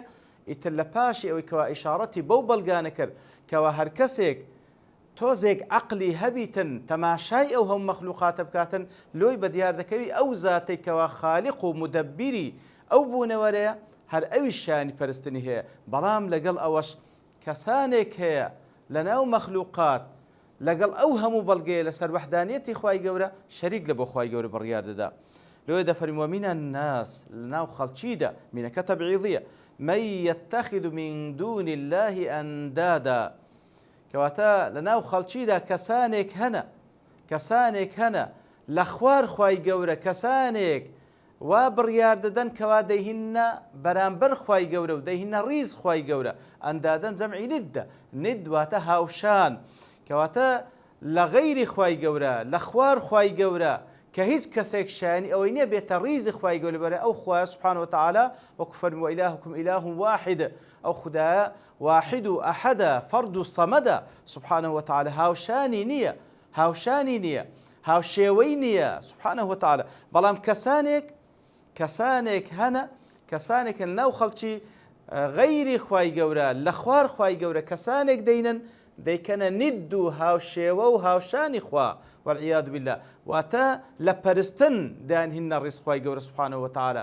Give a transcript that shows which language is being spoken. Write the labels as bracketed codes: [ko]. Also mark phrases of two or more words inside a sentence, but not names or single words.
[ckb] ئیتر لە پاشی ئەوەی کەوا ئیشارەتی بەو بەڵگانە کرد کەوا هەر کەسێک تۆزێک عەقلی هەبیتن تەماشای ئەو هەموو مەخلوقاتە بکاتن، لۆی بە دیار دەکەوی ئەو زاتەی کەوا خالیق و مدەبیری ئەو بوونەوەرەیە هەر ئەویش شایانی پەرستنی هەیە. بەڵام لەگەڵ ئەوەش کەسانێک هەیە لە ناو مەخلوقات لەگەڵ ئەو هەموو بەڵگەیە لەسەر وەحدانیەتی خوای گەورە شەریک لە بۆ خوای گەورە بڕیار دەدا. لۆیە دەفەرمێ [ar] وەمینە الناس، [ckb] لەناو خەڵکیدا، مینەکە تەبعیضیە، [ar] من يتخذ من دون الله أندادا، [ckb] کەواتە لەناو خەڵکیدا کەسانێک هەنە لە خوار خوای گەورە، کەسانێک وا بڕیار دەدەن کەوا دەیهینە بەرامبەر خوای گەورە و دەیهینە ڕیز خوای گەورە. ئەندادەن جەمعی ندە، ند واتە هاوشان، کەواتە لە غەیری خوای گەورە لە خوار خوای گەورە کە هیچ کەسێک شایانی ئەوەی نییە بێتە ڕیزی خوای گەورە بەرە ئەو خوای [ar] سوبحانەهو وتەعالە، [ckb] وەکو فەرمووە [ar] وإلهكم إله واحد، [ckb] ئەو خودایە واحد و ئەحەدە فەرد و سەمەدە [ar] سوبحانەهو وتەعالە، [ckb] هاوشانی نییە، هاوشێوەی نییە [ar] سوبحانەهو وتەعالە. [ckb] بەڵام کەسانێک هەنە، کەسانێک ناو خەڵکی غەیری خوای گەورە لە خوار خوای گەورە کەسانێک دەیکەنە ند و هاوشێوە و هاوشانی خوا [ar] والعیاذ بالله، [ckb] واتە لە پەرستن دانهینە ڕیز خوای گەورە [ar] سوبحانەهو وتەعالە.